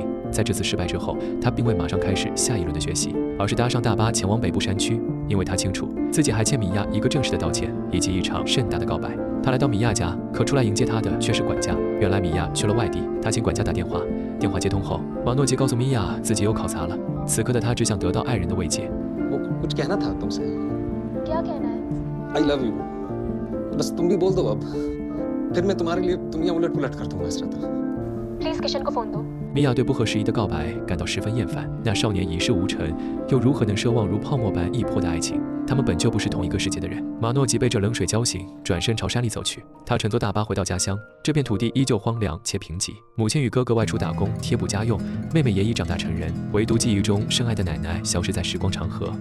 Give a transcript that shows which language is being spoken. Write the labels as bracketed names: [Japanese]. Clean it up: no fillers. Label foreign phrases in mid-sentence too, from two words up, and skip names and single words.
[Chinese] 在这次失败之后，他并未马上开始下一轮的学习，而是搭上大巴前往北部山区，因为他清楚自己还欠米娅一个正式的道歉，以及一场盛大的告白。他来到米娅家，可出来迎接他的却是管家。原来米娅去了外地，他请管家打电话，电话接通后，马诺吉告诉米娅自己又考砸了。此刻的他只想得到爱人的慰藉。 [Hindi] कुछ कहना था तुमसे। क्या कहना है? [English] I love you. [Hindi] बस तुम भी बोल दो अब। फिर मैं तुम्हारे लिए दुनिया उलट पुलट कर दूंगा इस रात। प्लीज किशन को फोन दो। [Chinese] 米娅对不合时宜的告白感到十分厌烦，那少年一事无成，又如何能奢望如泡沫般易破的爱情？他们本就不是同一个世界的人。马诺吉被这冷水浇醒，转身朝山里走去。他乘坐大巴回到家乡，这片土地依旧荒凉且贫瘠。母亲与哥哥外出打工贴补家用，妹妹也已长大成人，唯独记忆中深爱的奶奶消失在时光长河。